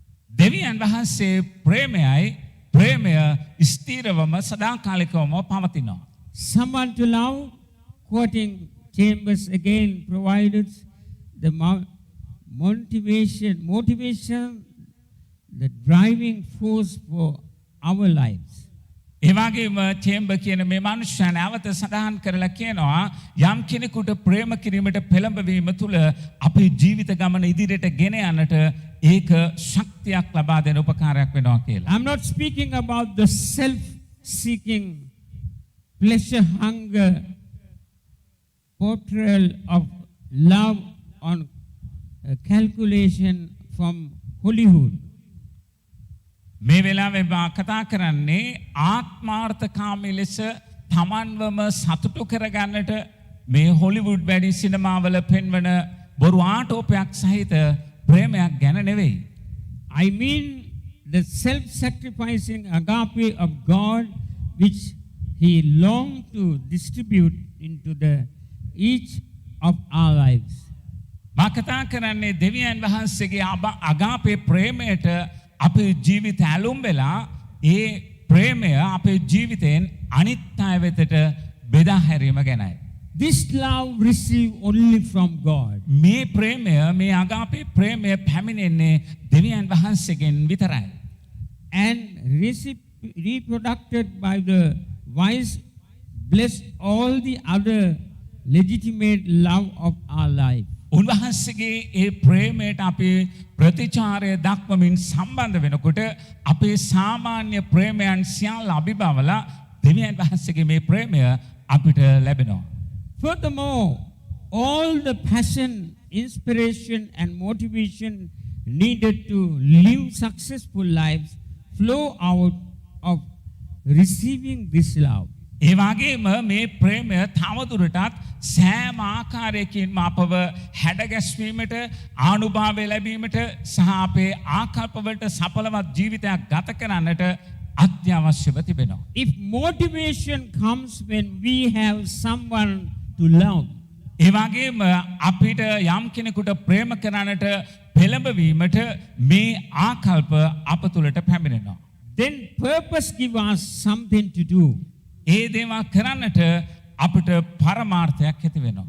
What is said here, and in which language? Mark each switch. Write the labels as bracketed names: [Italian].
[Sinhala] දෙවියන් වහන්සේ ප්‍රේමයයි, ප්‍රේමය ස්ථිරවම සදාකාලිකවම පවතිනවා. [English] Someone to love, quoting Chambers again, provided the motivation, the driving force for our lives. [Sinhala] ඒ වගේම චේම්බර් කියන මේ මනුෂ්‍යයා නැවත සඳහන් කරලා කියනවා යම් කෙනෙකුට ප්‍රේම කිරීමට පෙළඹවීම තුළ අපේ ජීවිත ගමන ඉදිරියට ගෙන යන්නට ඒක ශක්තියක් ලබා දෙන උපකාරයක් වෙනවා කියලා. [English] I'm not speaking about the self-seeking, pleasure-hunger portrayal of love on calculation from Hollywood. [Sinhala] මේ වෙලාවේ මා කතා කරන්නේ ආත්මාර්ථකාමී ලෙස තමන්වම සතුටු කරගන්නට මේ හොලිවුඩ් වැඩි සිනමාවල පෙන්වන බොරු ආටෝපයක් සහිත ප්‍රේමයක් ගැන නෙවෙයි. [English] I mean the self-sacrificing agape of God which He longed to distribute into each of our lives. [Sinhala] මා කතා කරන්නේ දෙවියන් වහන්සේගේ අගාපේ ප්‍රේමයට අපේ ජීවිත ඇලුම් වෙලා ඒ ප්‍රේමය අපේ ජීවිතයෙන් අනිත් අය වෙතට බෙදා හැරීම ගැනයි. [English] This love received only from God. [Sinhala] මේ ප්‍රේමය, මේ අගාපේ ප්‍රේමය පැමිණෙන්නේ දෙවියන් වහන්සේගෙන් විතරයි. [English] And reproduced by the wise, bless all the other legitimate love of our life. [Sinhala] උන්වහන්සේගේ ඒ ප්‍රේමයට අපි ප්‍රතිචාරය දක්වමින් සම්බන්ධ වෙනකොට අපේ සාමාන්‍ය ප්‍රේමයන් සියල්ල අභිබවලා දෙවියන් වහන්සේගේ මේ ප්‍රේමය අපිට ලැබෙනවා. [English] Furthermore, all the passion, inspiration and motivation needed to live successful lives flow out of receiving this love. [Sinhala] ඒ වගේම මේ ප්‍රේමය තවදුරටත් සෑම ආකාරයකින්ම අපව හැඩගැස්වීමට, ආනුභාවය ලැබීමට සහ අපේ ආකල්පවලට සඵලවත් ජීවිතයක් ගත කරන්නට අත්‍යවශ්‍යව තිබෙනවා. [English] If motivation comes when we have someone to love, [Sinhala] ඒ වගේම අපිට යම් කෙනෙකුට ප්‍රේම කරන්නට පෙළඹවීමට මේ ආකල්ප අප තුළට පැමිණෙනවා. [English] then purpose gives us something to do. [Sinhala] ඒ දේවල් කරන්නට අපිට පරමාර්ථයක් ඇති වෙනවා.